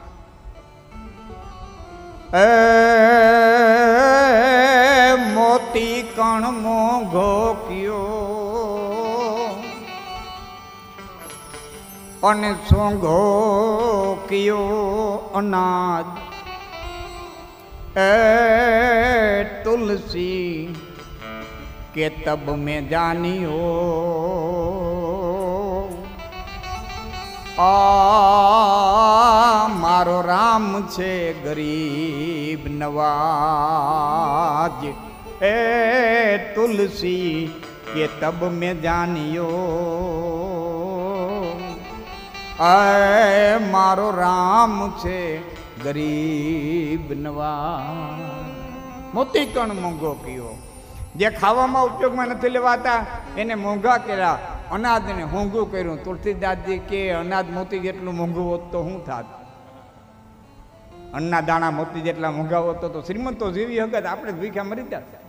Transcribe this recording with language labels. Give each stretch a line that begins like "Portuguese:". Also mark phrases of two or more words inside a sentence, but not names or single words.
Gujarati: મોતી કણ મોંઘો કયો, અનસોંગો કયો અનાજ.
Hindi: तुलसी के तब में जानियो,
Gujarati: મારો રામ છે ગરીબ નવાજ.
Hindi: तुलसी के तब में जानियो,
Gujarati: મારો રામ છે ગરીબ નવા. મોતી કણ મોંઘો કયો. જે ખાવામાં ઉપયોગમાં નથી લેવાતા એને મોંઘા કર્યા, અનાજને મોંઘું કર્યું. તુલસીદાસજી કે અનાજ મોતી જેટલું મોંઘું હોત તો શું થાત? અન્નના દાણા મોતી જેટલા મોંઘા હોત તો શ્રીમંતો જીવી હગત, આપણે ભીખા મરી જાત.